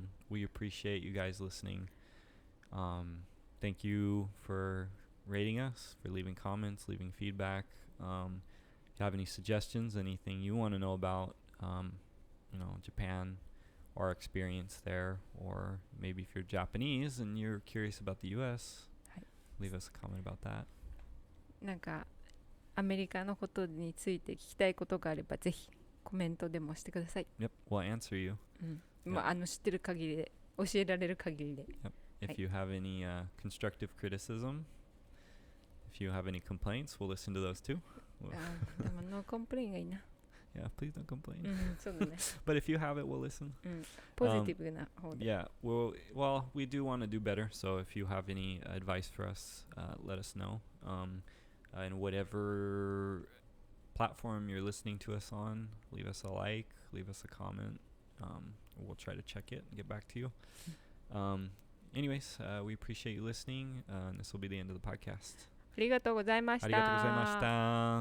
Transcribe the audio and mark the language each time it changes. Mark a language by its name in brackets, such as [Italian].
[English] We appreciate you guys listening. Thank you for rating us, for leaving comments, leaving feedback. If you have any suggestions, anything you want to know about, you know, Japan, our experience there, or maybe if you're Japanese and you're curious about the U.S., leave us a comment about that. [Japanese] なんかアメリカのことについて聞きたいことがあればぜひコメントでもしてください。 [English] Yep, we'll answer you. [Japanese] うん、まあ知ってる限りで教えられる限りで。 [English] If you have any constructive criticism, if you have any complaints, we'll listen to those too. [Japanese] でもノーコンプレインがいいな。 [English] Yeah, please don't complain. [Japanese] うん、そうだね。 [English] But if you have it, we'll listen. [Japanese] うん、ポジティブな方で。 [English] Yeah, well, we do want to do better. So if you have any advice for us, let us know. And whatever platform you're listening to us on, leave us a like, leave us a comment. We'll try to check it and get back to you. Anyways, we appreciate you listening. And this will be the end of the podcast. [Japanese] ありがとうございました。ありがとうございました。